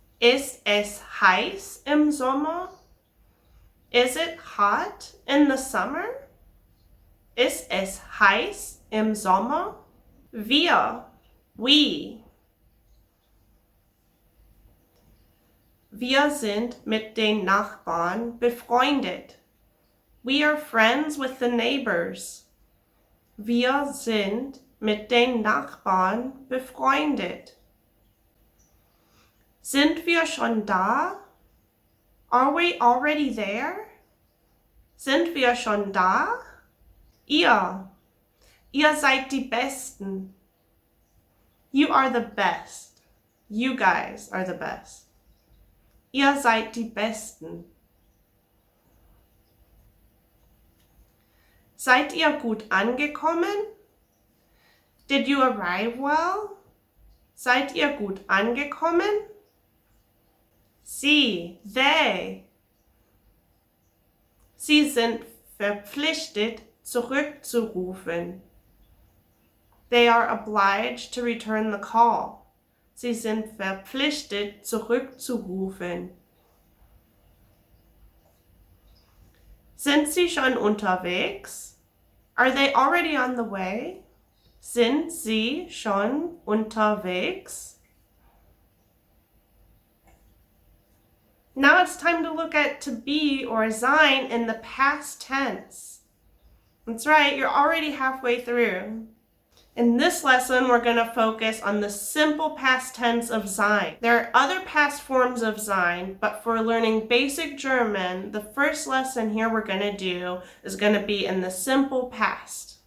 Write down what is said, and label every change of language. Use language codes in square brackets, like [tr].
[de] Ist es heiß im Sommer? [en] Is it hot in the summer? [de] Ist es heiß im Sommer? Wir. We. Wir sind mit den Nachbarn befreundet. [en] We are friends with the neighbors. [de] Wir sind mit den Nachbarn befreundet. Sind wir schon da? [en] Are we already there? [de] Sind wir schon da? Ihr. Ihr seid die Besten. [en] You are the best. You guys are the best. [de] Ihr seid die Besten. Seid ihr gut angekommen? [en] Did you arrive well? [de] Seid ihr gut angekommen? Sie, they. Sie sind verpflichtet, zurückzurufen. [en] They are obliged to return the call. [de] Sie sind verpflichtet, zurückzurufen. Sind sie schon unterwegs? [en] Are they already on the way? [de] Sind sie schon unterwegs? [en] Now it's time to look at to be or sein in the past tense. That's right, you're already halfway through. In this lesson, we're going to focus on the simple past tense of sein. There are other past forms of sein, but for learning basic German, the first lesson here we're going to do is going to be in the simple past.